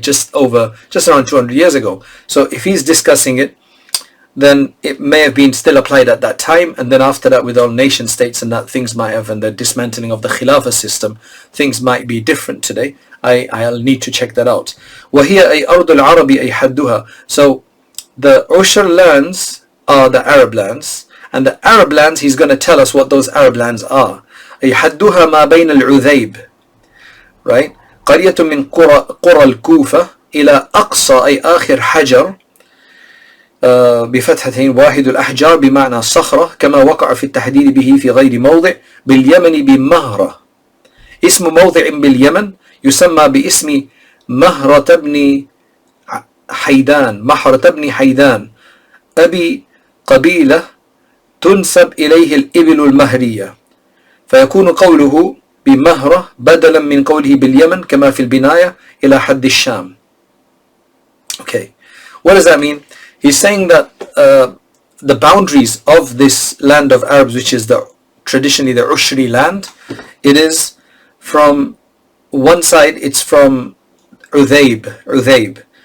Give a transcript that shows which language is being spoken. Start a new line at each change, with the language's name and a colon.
English: Just around 200 years ago. So if he's discussing it, then it may have been still applied at that time, and then after that with all nation states and that, things might have, and the dismantling of the Khilafah system, things might be different today. I'll need to check that out.
Arabic: وَهِيَ أَيْ أَرْضُ الْعَرَبِ أَيْ حَدُّهَا.
English: So the ushur lands are the Arab lands, and the Arab lands, he's going to tell us what those Arab lands are.
Arabic: أي حدها ما بين العذيب,
English: right?
Arabic: قرية من قرى الكوفة إلى أقصى أي آخر حجر بفتحتين واحد الأحجار بمعنى صخرة كما وقع في التحديد به في غير موضع باليمن بمهرة. اسم موضع باليمن يسمى باسم مهرة بن حيدان أبي قبيلة تنسب إليه الإبل المهرية، فيكون قوله بمهرة بدلا من قوله باليمن كما في البناية إلى حد الشام.
English: Okay, what does that mean? He's saying that the boundaries of this land of Arabs, which is traditionally the Ushri land, it is from one side, it's from Udhayb.